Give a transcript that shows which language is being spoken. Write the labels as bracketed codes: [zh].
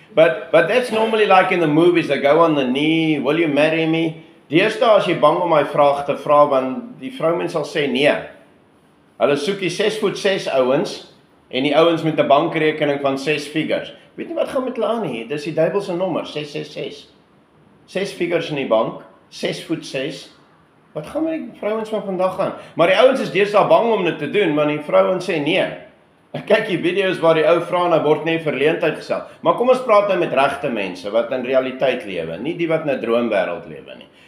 [en] But that's normally like in the movies, they go on the knee, will you marry me? [af] Deesdae as jy bang om my vraag te vra, want die vroumens sal sê nee. Hulle soek die 6'6" ouens en die ouens met 'n bankrekening van 6 figures. Weet nie wat gaan met hulle aan nie. Dis die duiwel se nommer, 666. 6 figures in die bank, 6'6". Wat gaan met die vrouens van vandag aan? Maar die ouens is deesdae bang om dit te doen, want die vrouens sê nee. Ek kyk die video's waar die ou vra en hy word net verleentheid gestel. Maar kom ons praat nou met regte mense wat in realiteit lewe, nie die wat in 'n droomwêreld lewe nie.